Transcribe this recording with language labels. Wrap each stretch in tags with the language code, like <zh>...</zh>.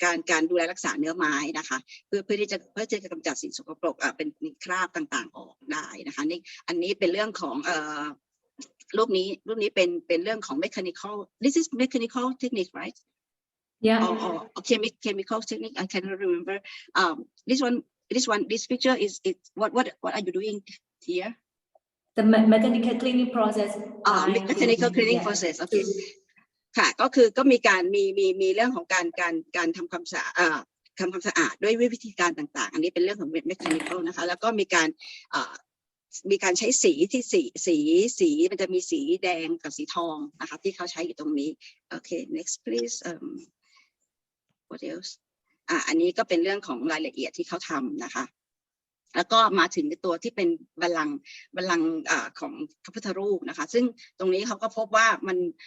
<th>การดูแลรักษาเนื้อไม้นะคะเพื่อที่จะกำจัดสิ่งสกปรกเป็นคราบต่างๆออกได้นะคะนี่อันนี้เป็นเรื่องของรูปนี้เป็นเรื่องของ</th> <en>mechanical this is mechanical technique right yeah or chemical technique I cannot remember this picture is what are you doing here the mechanical cleaning process mechanical cleaning process</en> <th>ก็คือค่ะก็มีการมีเรื่องของการทำความสะอาดทำความสะอาดด้วยวิธีการต่างๆอันนี้เป็นเรื่องของ mechanical นะคะแล้วก็มี การใช้สีที่สีมันจะมีสีแดงกับสีทองนะคะที่เขาใช้อยู่ตรงนี้โอเค</th> <en>next please what else</en> <th>อันนี้ก็เป็นเรื่องของรายละเอียดที่เขาทำนะคะแล้วก็มาถึงตัวที่เป็นบัลลังก์ของพระพุทธรูปนะคะซึ่งตรงนี้เขาก็พบว่ามัน</th>